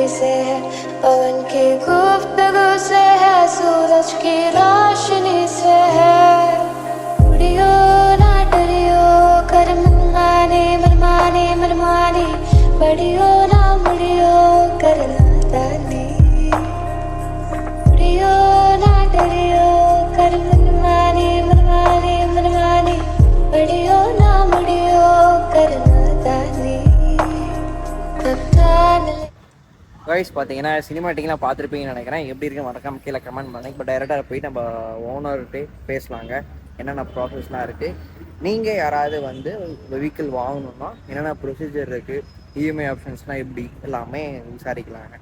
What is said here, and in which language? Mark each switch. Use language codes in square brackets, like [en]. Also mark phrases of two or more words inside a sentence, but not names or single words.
[hi] से है पवन की गुफ्तगू से है सूरज की रोशनी से है उड़ियो ना डरियो कर मनमानी मनमानी मनमानी बड़ियो ना मुड़ियो करना दानी उड़ियो ना डरियो कर मनमानी मनमानी मनमानी बड़ियो ना मुड़ियो करना दानी [ta] கைஸ் பார்த்தீங்கன்னா சினிமாட்டிக்லாம் பார்த்துருப்பீங்கன்னு நினைக்கிறேன். எப்படி இருக்கு மறக்காம கீழே கமெண்ட் பண்ணுங்க. இப்போ டைரெக்டாக போயிட்டு நம்ம ஓனர்கிட்டே பேசலாங்க. என்னென்ன ப்ராசஸ்லாம் இருக்குது, நீங்கள் யாராவது வந்து வெஹிக்கிள் வாங்கணுன்னா என்னென்ன ப்ரொசீஜர் இருக்குது, [en] EMI options [ta] எப்படி எல்லாமே விசாரிக்கலாங்க.